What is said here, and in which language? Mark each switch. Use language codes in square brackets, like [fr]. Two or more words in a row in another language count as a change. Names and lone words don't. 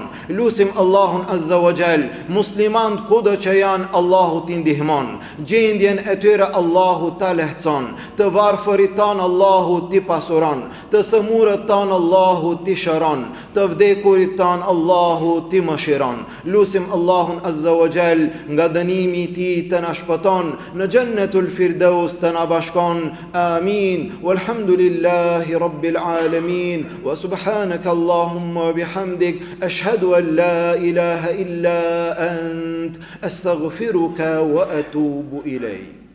[sq] Lutim Allahun [ar] عز وجل, [sq] musliman kudo që janë, Allahu t'i ndihmon, gjendjen e tyre Allahu ta lehtëson, të varfërit tan Allahu t'i pasuron, të sëmurët tan Allahu t'i shëron, të vdekurit tan Allahu t'i mëshiron. Lutim Allahun [ar] عز وجل, [sq] nga dënimi i tij të na shpëton, në Jannatul Firdaus të na bashkon. Amin. [ar] والحمد لله رب العالمين وسبحانك اللهم وبحمدك أشهد أن لا إله إلا أنت أستغفرك وأتوب إليك.